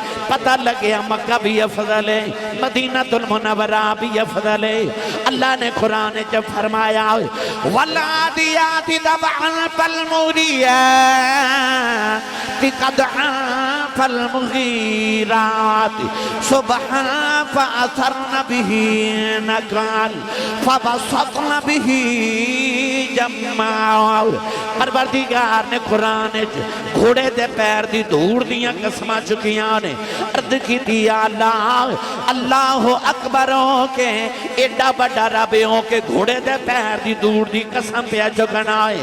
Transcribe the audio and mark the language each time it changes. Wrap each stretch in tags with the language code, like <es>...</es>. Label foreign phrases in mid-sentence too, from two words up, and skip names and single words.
<pa>پتا لگے مکہ وی افضل ہے، مدینۃ المنورہ وی افضل ہے. اللہ نے قرآن چ فرمایا</pa> <ar>والعاديات ضبحا فالموريات قدحا فالمغيرات صبحا فأثرن به نقعا فوسطن به جمعا.</ar> <pa>پروردگار نے قرآن چ گھوڑے دے پیر دی دھوڑ دیاں قسماں چکیاں نے. عرض کی</pa> <ar>الله الله أكبر</ar> <pa>ہو کے ایڈا وڈا رب ہو کے گھوڑے دے پیر دی دھوڑ دی قسم پے چکنا ہے.</pa>